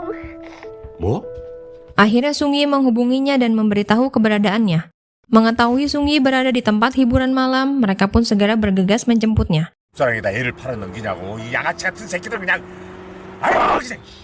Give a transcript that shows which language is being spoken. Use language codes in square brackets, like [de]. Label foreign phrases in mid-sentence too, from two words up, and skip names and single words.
[ko] 뭐? [id] Akhirnya Sung-yi menghubunginya dan memberitahu keberadaannya. Mengetahui Sung-yi berada di tempat hiburan malam, mereka pun segera bergegas menjemputnya. [ko] 사랑에다 애를 팔아 넘기냐고 이 양아치 같은 새끼들 그냥 아이고 진짜.